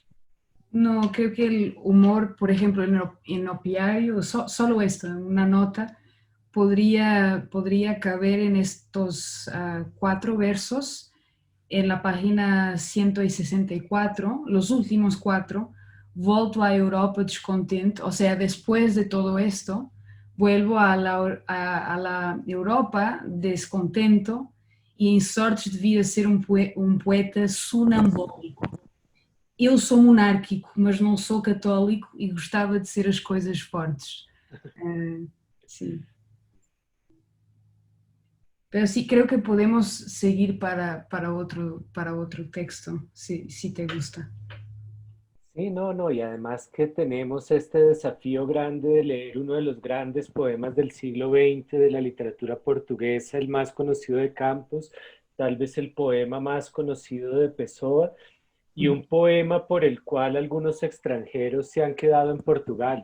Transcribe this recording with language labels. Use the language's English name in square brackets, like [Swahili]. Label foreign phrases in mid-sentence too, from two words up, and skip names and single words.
[Spanish] No, creo que el humor, por ejemplo, en Opiario, solo esto, en una nota, podría caber en estos 4 versos en la página 164, los últimos 4. [Portuguese] Volto à Europa descontente, [Spanish] o sea, después de todo esto, vuelvo a la Europa descontento, [Portuguese] y em sortes devia ser um poeta sonambólico. Eu sou monárquico, mas não sou católico e gostava de ser as coisas fortes. [Spanish] Sí. Pero sí, creo que podemos seguir para otro texto, si te gusta. Sí, no, no, y además que tenemos este desafío grande de leer uno de los grandes poemas del siglo XX de la literatura portuguesa, el más conocido de Campos, tal vez el poema más conocido de Pessoa, y un poema por el cual algunos extranjeros se han quedado en Portugal.